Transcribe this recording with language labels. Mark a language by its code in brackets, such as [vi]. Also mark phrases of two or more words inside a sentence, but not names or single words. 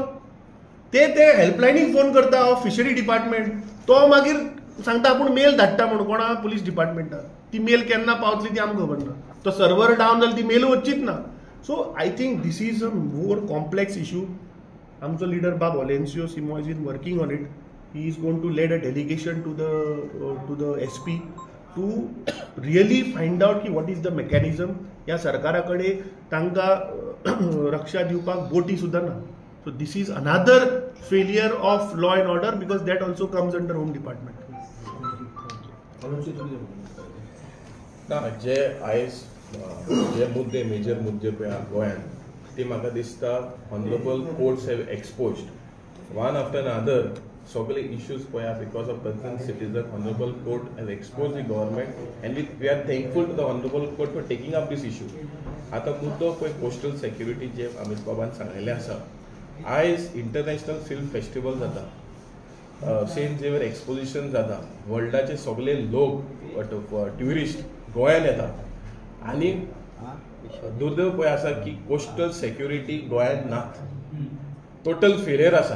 [kok] ते हेल्पलायनीक फोन करता [en] of fishery department. [kok] तो मागीर सांगता आपूण मेल धाडटा म्हणून कोणा पुलीस डिपार्टमेंटाक. ती मेल केन्ना पावतली ती आमकां खबर ना. तो [en] server down [kok] जालो ती मेल वचचीच ना. [en] So I think this is a more complex issue. [kok] आमचो लिडर बाब [en] ऑलेन्सियो सिमॉयज is working on it. He is going to lead a delegation to the SP to really find out ki what is the mechanism. [kok] या सरकाराकडे तांकां रक्षा दिवपाक बोटी सुद्दां ना. [en] So this is another failure of law and order because that also comes under Home Department. [kok] ना जे आयज जे मुद्दे मेजर मुद्दे पळय गोंयांत ते म्हाका दिसता [en] honourable courts have exposed one after another. [kok] सगळे इश्यूज पळया [en] because of concern citizen honourable court has exposed the government and we are thankful to the honourable court for taking up this issue. [kok] आतां मुद्दो पळय [en] coastal security [kok] जे अमित बाबान सांगलेलें आसा. आयज इंटरनॅशनल फिल्म फेस्टिवल जाता, सेंट झेवियर एक्सपोजिशन जाता, वर्ल्डाचे सगळे लोक ट्युरिस्ट गोंयांत येतात आनी दुर्दैव पळय आसा की [en] coastal security [kok] गोंयांत नात, [en] total failure [kok] आसा.